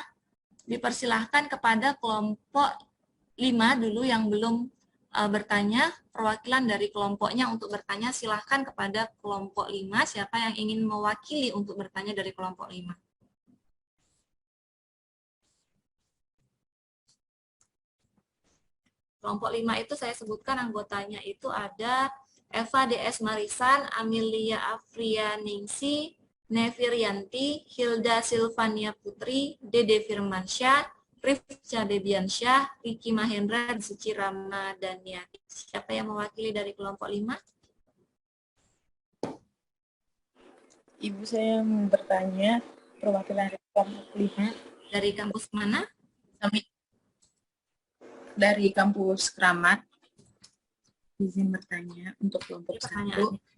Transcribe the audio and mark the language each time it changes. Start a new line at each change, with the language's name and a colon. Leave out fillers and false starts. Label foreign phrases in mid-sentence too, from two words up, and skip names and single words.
Indonesian: Dipersilahkan kepada kelompok 5 dulu yang belum bertanya, perwakilan dari kelompoknya untuk bertanya, silahkan kepada kelompok 5, siapa yang ingin mewakili untuk bertanya dari kelompok 5. Kelompok 5 itu saya sebutkan anggotanya itu ada Eva DS Marisan, Amelia Afrianingsi, Nevirianti, Hilda Silvania Putri, Dede Firmansyah, Rifca Debiansyah, Riki Mahendra, Suci Ramadhaniati. Siapa yang mewakili dari kelompok 5? Ibu, saya mau bertanya perwakilan dari kelompok 5. Dari kampus mana? Dari kampus Kramat. Izin bertanya untuk kelompok 1.